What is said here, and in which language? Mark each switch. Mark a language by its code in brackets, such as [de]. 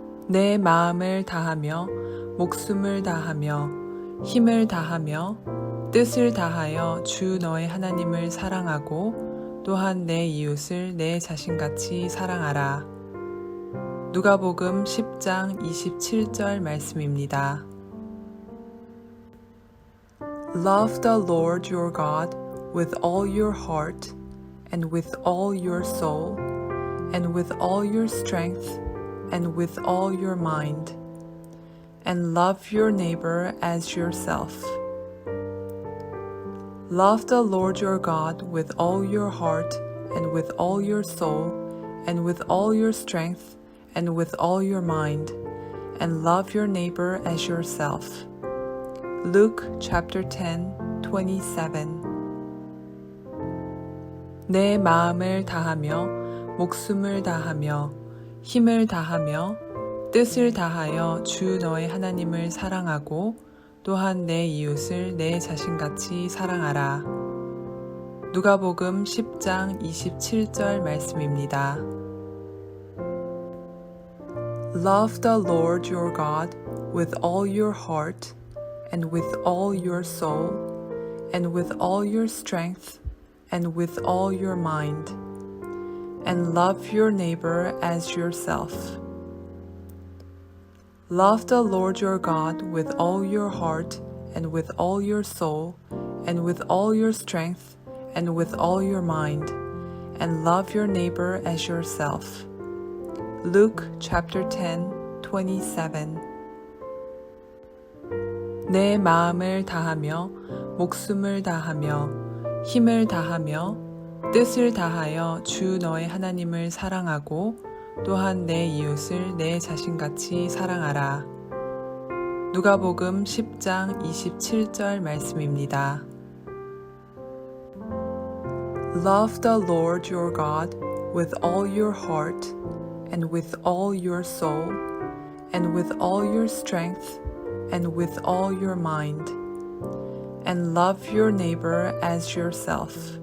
[ko] 내 마음을 다하며 목숨을 다하며 힘을 다하며 뜻을 다하여 주 너의 하나님을 사랑하고 또한 내 이웃을 내 자신같이 사랑하라. 누가복음 10장 27절 말씀입니다. [en] Love the Lord your God with all your heart and with all your soul and with all your strength and with all your mind, and love your neighbor as yourself. Love the Lord your God with all your heart and with all your soul and with all your strength and with all your mind, and love your neighbor as yourself. Luke chapter 10, 27. [ko] 내 마음을 다하며 목숨을 다하며 힘을 다하며 뜻을 다하여 주 너의 하나님을 사랑하고 또한 내 이웃을 내 자신같이 사랑하라. 누가복음 10장 27절 말씀입니다. [en] Love the Lord your God with all your heart and with all your soul and with all your strength and with all your mind, and love your neighbor as yourself. Love the Lord your God with all your heart and with all your soul and with all your strength and with all your mind, and love your neighbor as yourself. Luke chapter 10, 27. [ko] 내 마음을 다하며 목숨을 다하며 힘을 다하며 뜻을 다하여 주 너의 하나님을 사랑하고 또한 내 이웃을 내 자신같이 사랑하라. 누가복음 10장 27절 말씀입니다. [en] Love the Lord your God with all your heart and with all your soul and with all your strength and with all your mind, and love your neighbor as yourself.